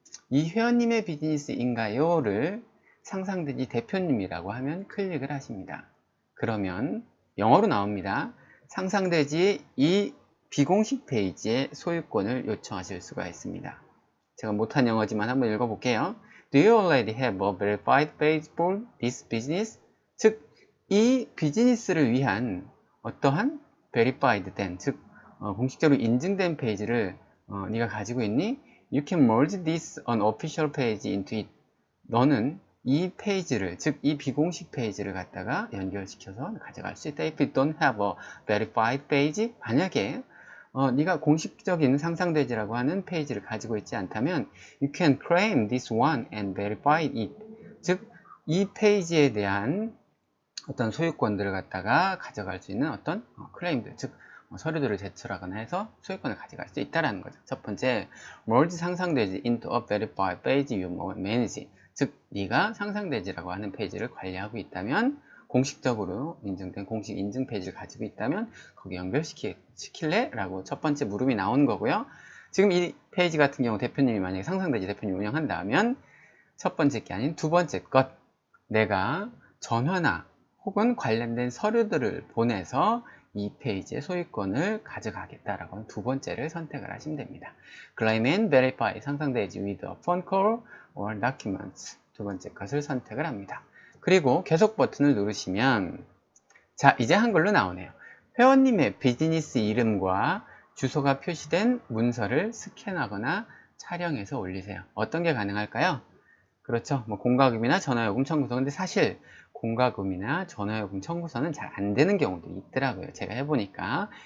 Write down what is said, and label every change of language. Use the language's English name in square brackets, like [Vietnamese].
[Korean] 이 회원님의 비즈니스인가요? 를 상상돼지 대표님이라고 하면 클릭을 하십니다. 그러면 영어로 나옵니다. 상상돼지 이 비공식 페이지에 소유권을 요청하실 수가 있습니다. 제가 못한 영어지만 한번 읽어볼게요. [English] Do you already have a verified page for this business? [Korean] 즉, 이 비즈니스를 위한 어떠한 verified 된, 즉 공식적으로 인증된 페이지를 네가 가지고 있니? [English] You can merge this unofficial page into it. [Korean] 너는 이 페이지를, 즉 이 비공식 페이지를 갖다가 연결시켜서 가져갈 수 있다. [English] If you don't have a verified page, [Korean] 만약에 네가 공식적인 상상돼지라고 하는 페이지를 가지고 있지 않다면 [English] You can claim this one and verify it. [Korean] 즉, 이 페이지에 대한 어떤 소유권들을 갖다가 가져갈 수 있는 어떤 클레임들, 즉 서류들을 제출하거나 해서 소유권을 가져갈 수 있다는 거죠. 첫 번째, [English] merge 상상되지 into a verified page you manage. [Korean] 즉, 네가 상상되지라고 하는 페이지를 관리하고 있다면, 공식적으로 인증된 공식 인증 페이지를 가지고 있다면 거기 연결시킬래? 라고 첫 번째 물음이 나오는 거고요. 지금 이 페이지 같은 경우 대표님이 만약에 상상되지 대표님이 운영한다면 첫 번째 게 아닌 두 번째 것, 내가 전화나 혹은 관련된 서류들을 보내서 이 페이지의 소유권을 가져가겠다라고 하는 두 번째를 선택을 하시면 됩니다. [English] Claim and verify 상상되지 with a phone call or documents [Korean] 두 번째 것을 선택을 합니다. 그리고 계속 버튼을 누르시면 자, 이제 한글로 나오네요. 회원님의 비즈니스 이름과 주소가 표시된 문서를 스캔하거나 촬영해서 올리세요. 어떤 게 가능할까요? 그렇죠. 뭐 공과금이나 전화요금 청구서. 근데 사실 공과금이나 전화요금 청구서는 잘 안 되는 경우도 있더라고요. 제가 해보니까.